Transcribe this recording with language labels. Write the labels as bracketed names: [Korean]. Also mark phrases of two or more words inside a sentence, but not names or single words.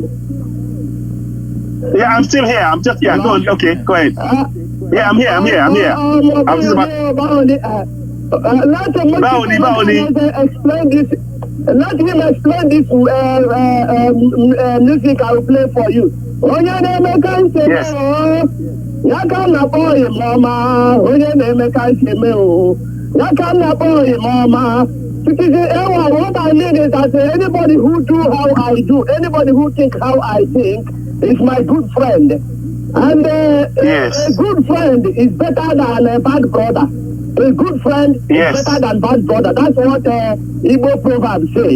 [English] Yeah, I'm still here. I'm just here. Go on. Okay, go ahead. Yeah, I'm here. I'm just about. Let him explain this music I will play for you. Yes. [Igbo] Yakana boy mama, onye na-emeka nseme o. Yakana boy mama. [English] What I mean is that anybody who do how I do, anybody who think how I think, is my good friend. And yes. A good friend is better than a bad brother. A good friend is better than bad brother. That's what Igbo proverb said.